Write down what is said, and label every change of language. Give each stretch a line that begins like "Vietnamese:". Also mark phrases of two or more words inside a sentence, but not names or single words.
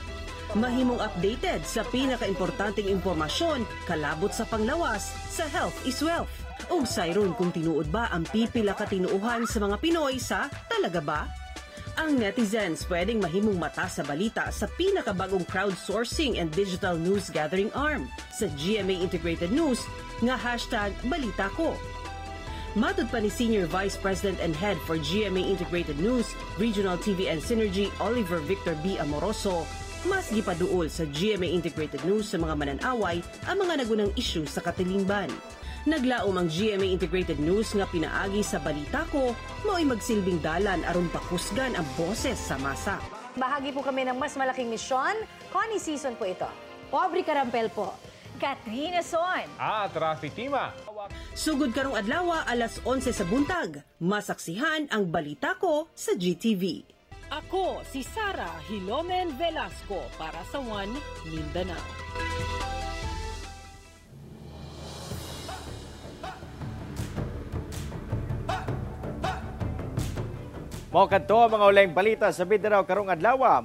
Cebuano: Mahimong updated sa pinaka-importanteng impormasyon kalabot sa panglawas sa Health is Wealth. Ug sayron kung tinuod ba ang pipila ka tinuuhan sa mga Pinoy sa Talaga Ba? Ang netizens pwedeng mahimong mata sa balita sa pinakabagong
English: crowdsourcing and digital news gathering arm
Cebuano: sa GMA Integrated News nga #Balita Ko. Matud pa ni
English: Senior Vice President and Head for GMA Integrated News, Regional TV and Synergy,
Cebuano: Oliver Victor B. Amoroso, mas gipaduol sa GMA Integrated News sa mga mananaway ang mga nagunang issue sa katilingban. Naglaom ang GMA Integrated News nga pinaagi sa Balita Ko, mao'y magsilbing dalan aron pakusgan ang boses sa masa.
Filipino: Bahagi po kami ng mas malaking misyon. Connie Sison po ito. Aubrey Carampel po. Katrina Son. At Rafi Tima.
Cebuano: Sugod karong adlaw alas 11 sa buntag, masaksihan ang Balita Ko sa GTV. Ako si Sara Hilomen Velasco para sa One Mindanao. Mao kadto ang mga ulayng balita sa Mindanao karong adlaw.